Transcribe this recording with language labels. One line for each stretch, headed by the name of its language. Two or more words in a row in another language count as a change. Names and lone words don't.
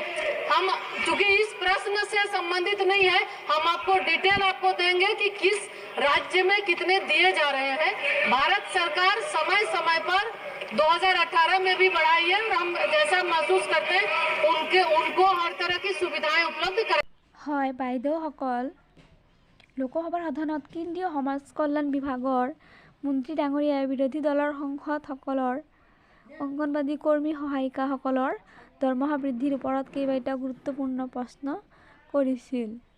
Hindi: हम चूंकि इस प्रश्न से संबंधित नहीं है, हम आपको डिटेल आपको देंगे कि किस राज्य में कितने दिए जा रहे हैं। भारत सरकार समय समय पर 2018 में भी बढ़ाई है और हम जैसा महसूस करते हैं उनको हर तरह की सुविधाएं उपलब्ध करें।
Assamese: হয় বাইদেউসকল, লোকসভাৰ সদনত কেন্দ্ৰীয় সমাজ কল্যাণ বিভাগৰ মন্ত্ৰী ডাঙৰীয়াই বিৰোধী দলৰ সাংসদসকলৰ অংগনবাড়ী কৰ্মী সহায়িকাসকলৰ দৰমহা বৃদ্ধিৰ ওপৰত কেইবাটাও গুৰুত্বপূৰ্ণ প্ৰশ্ন কৰিছিল।